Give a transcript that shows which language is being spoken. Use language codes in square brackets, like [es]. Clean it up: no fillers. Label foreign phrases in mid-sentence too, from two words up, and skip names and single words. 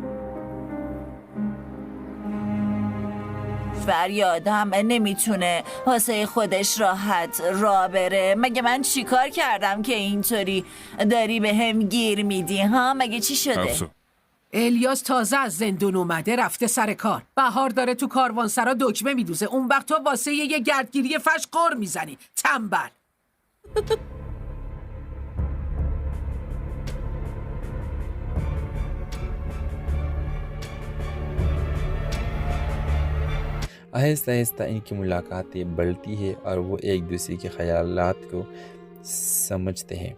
[fa] فریاد هم نمیتونه واسه خودش راحت راه بره. مگه من چیکار کردم که اینطوری داری به هم گیر میدی ها؟ مگه چی شده؟ افسون. الیاس تازه از زندون اومده رفته سر کار. بهار داره تو کاروانسرا دکمه میدوزه. اون وقت تو واسه یه گردگیری فش قر میزنی. تنبل. [ur] آہستہ آہستہ ان کی ملاقاتیں بڑھتی ہے اور وہ ایک دوسرے کے خیالات کو سمجھتے ہیں۔